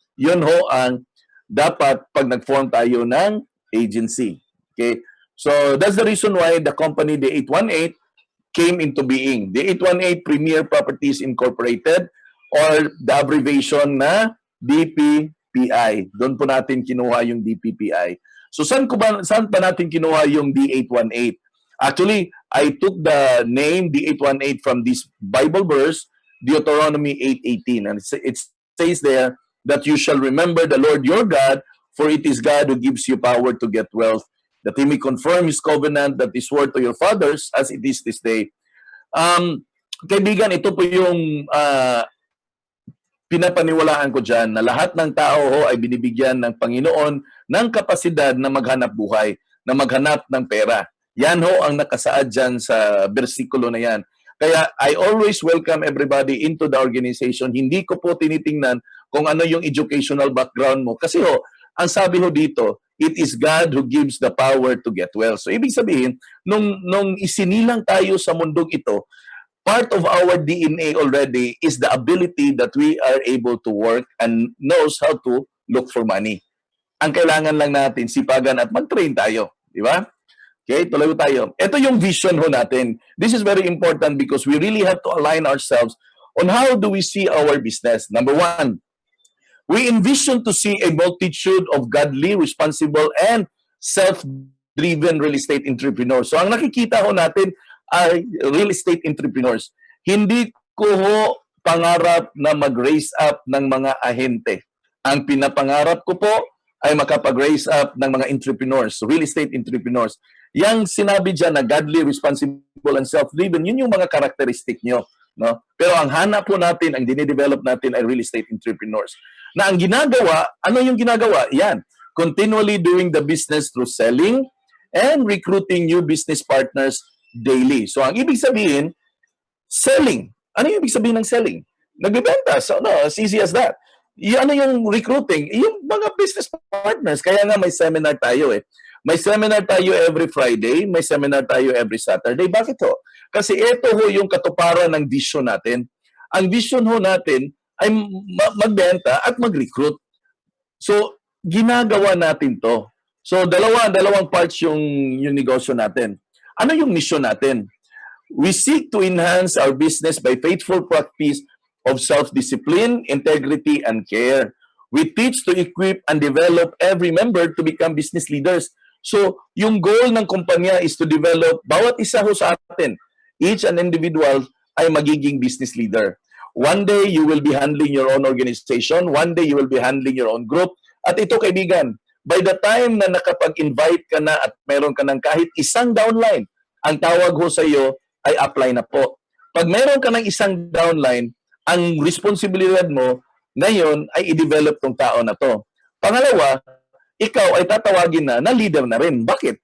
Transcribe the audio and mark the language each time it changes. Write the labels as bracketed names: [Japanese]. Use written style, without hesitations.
[Filipino] Yun ho ang dapat pag nag-form tayo ng agency. Okay? [English] So that's the reason why the company, the 818, came into being. The 818 Premier Properties Incorporated, or the abbreviation na DPPI. [Filipino] Doon po natin kinuha yung DPPI. So saan pa natin kinuha yung D818? [English] Actually, I took the name D818 from this Bible verse, Deuteronomy 8:18, and it says there that you shall remember the Lord your God, for it is God who gives you power to get wealth, that He may confirm His covenant that is swore to your fathers as it is this day. [Filipino] Kaibigan, ito po yung pinapaniwalaan ko dyan, na lahat ng tao ho ay binibigyan ng Panginoon ng kapasidad na maghanap buhay, na maghanap ng pera. Yan ho ang nakasaad dyan sa versikulo na yan. [English] Kaya I always welcome everybody into the organization. [Filipino] Hindi ko po tinitingnan kung ano yung educational background mo. Kasi ho, ang sabi ho dito, [English] it is God who gives the power to get wealth. [Filipino] So ibig sabihin, nung isinilang tayo sa mundong ito, [English] part of our DNA already is the ability that we are able to work and knows how to look for money. [Filipino] Ang kailangan lang natin, sipagan at mag-train tayo. Di ba? Okay, tuloy tayo. Ito yung vision ho natin. [English] This is very important because we really have to align ourselves on how do we see our business. Number one, we envision to see a multitude of godly, responsible, and self-driven real estate entrepreneurs. [Filipino] So ang nakikita ho natin ay real estate entrepreneurs. Hindi ko ho pangarap na mag-raise up ng mga ahente. Ang pinapangarap ko po ay makapag-raise up ng mga entrepreneurs, real estate entrepreneurs. Yang sinabi dyan na [English] godly, responsible, and self-driven, [Filipino] yun yung mga karakteristik nyo. No? Pero ang hanap po natin, ang dinidevelop natin ay real estate entrepreneurs. Na ang ginagawa, ano yung ginagawa? [English] Yan, continually doing the business through selling and recruiting new business partners daily. [Filipino] So ang ibig sabihin, selling. Ano yung ibig sabihin ng selling? Nagbibenta. So no, [English] as easy as that. [Filipino] Ano yung recruiting? Yung mga business partners. Kaya nga may seminar tayo eh. May seminar tayo [English] every Friday, [Filipino] may seminar tayo [English] every Saturday. [Filipino] Bakit ho? Kasi ito ho yung katuparan ng vision natin. Ang vision ho natin ay magbenta at mag-recruit. So, ginagawa natin to. So, dalawang parts yung negosyo natin. Ano yung mission natin? [English] We seek to enhance our business by faithful practice of self-discipline, integrity, and care. We teach to equip and develop every member to become business leaders. [Filipino] So, yung goal ng kumpanya [English] is to develop [Filipino] bawat isa ho sa atin. [English] Each and individual [Filipino] ay magiging [English] business leader. One day, you will be handling your own organization. One day, you will be handling your own group. [Filipino] At ito, kaibigan, [English] by the time [Filipino] na nakapag-invite ka na at meron ka ng kahit isang downline, ang tawag ho sa iyo ay apply na po. Pag meron ka ng isang downline, ang responsibilidad mo ngayon ay i-develop tong tao na to. Pangalawa, ikaw ay tatawagin na leader na rin. Bakit?